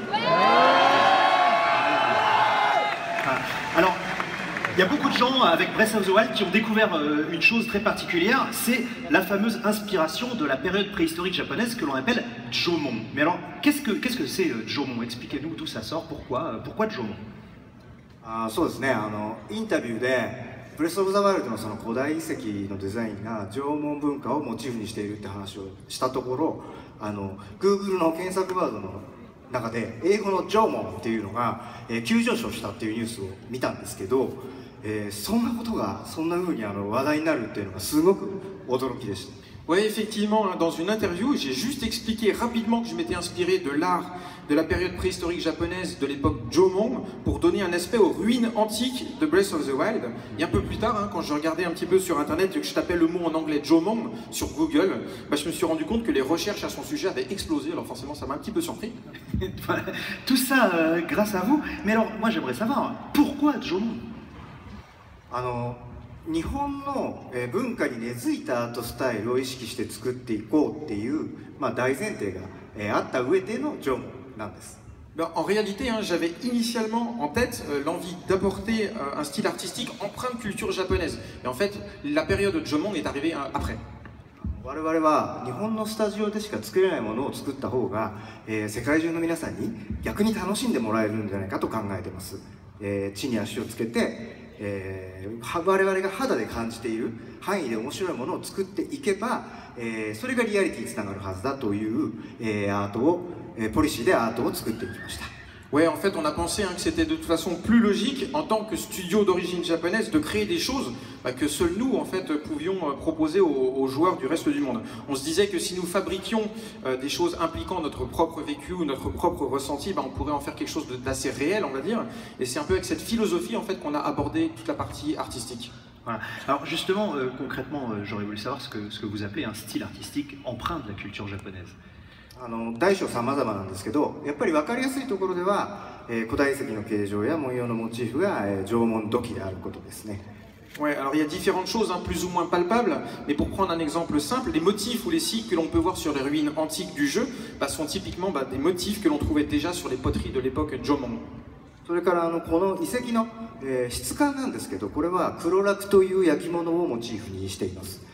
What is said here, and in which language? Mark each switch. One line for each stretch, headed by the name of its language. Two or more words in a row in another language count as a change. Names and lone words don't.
French: Alors, il y a beaucoup de gens avec Breath of the Wild qui ont découvert une chose très particulière, c'est la fameuse inspiration de la période préhistorique japonaise que l'on appelle Jomon. Mais alors, qu'est-ce que c'est Jomon? Expliquez-nous d'où ça sort, pourquoi Jomon?
Japanese: そうですね、インタビューでブレス・オブ・ザ・ワイルドのその古代遺跡のデザインが縄文文化をモチーフにしているって話をしたところ、Google の検索ワードの中で英語の縄文っていうのが、急上昇したっていうニュースを見たんですけど、そんなことがそんな風に話題になるっていうのがすごく驚きでした。
French: Oui, effectivement, dans une interview, j'ai juste expliqué rapidement que je m'étais inspiré de l'art de la période préhistorique japonaise de l'époque Jomon pour donner un aspect aux ruines antiques de Breath of the Wild. Et un peu plus tard, hein, quand je regardais un petit peu sur internet et que je tapais le mot en anglais Jomon sur Google, bah, je me suis rendu compte que les recherches à son sujet avaient explosé. Alors forcément, ça m'a un petit peu surpris. Tout ça grâce à vous. Mais alors, moi j'aimerais savoir, pourquoi Jomon?
Japanese: 日本の文化に根付いたアートスタイルを意識して作っていこうっていう、大前提があった上での縄文なんです。
French: En réalité, hein, j'avais initialement en tête l'envie d'apporter un style artistique empreint de culture japonaise. Et en fait, la période de Jomon est arrivée après.
Japanese: 我々は日本のスタジオでしか作れないものを作った方が、世界中の皆さんに逆に楽しんでもらえるんじゃないかと考えてます。地に足をつけて、我々が肌で感じている範囲で面白いものを作っていけば、それがリアリティにつながるはずだという、アートを、ポリシーでアートを作っていきました。
French: Ouais, en fait, on a pensé hein, que c'était de toute façon plus logique, en tant que studio d'origine japonaise, de créer des choses que seuls nous, en fait, pouvions proposer aux joueurs du reste du monde. On se disait que si nous fabriquions des choses impliquant notre propre vécu ou notre propre ressenti, on pourrait en faire quelque chose d'assez réel, on va dire. Et c'est un peu avec cette philosophie, en fait, qu'on a abordé toute la partie artistique. Voilà. Alors justement, concrètement, j'aurais voulu savoir ce que vous appelez un style artistique empreint de la culture japonaise.
Japanese: 大小様々なんですけど、やっぱり分かりやすいところでは、古代遺跡の形状や文様のモチーフが、縄文土器であることですね。
French: Ouais, alors il y a différentes choses hein, plus ou moins palpables, mais pour prendre un exemple simple, les motifs ou les signes que l'on peut voir sur les ruines antiques du jeu sont typiquement des motifs que l'on trouvait déjà sur les poteries de l'époque Jomon.
Japanese: それからこの遺跡の、質感なんですけど、これは黒楽という焼き物をモチーフにしています。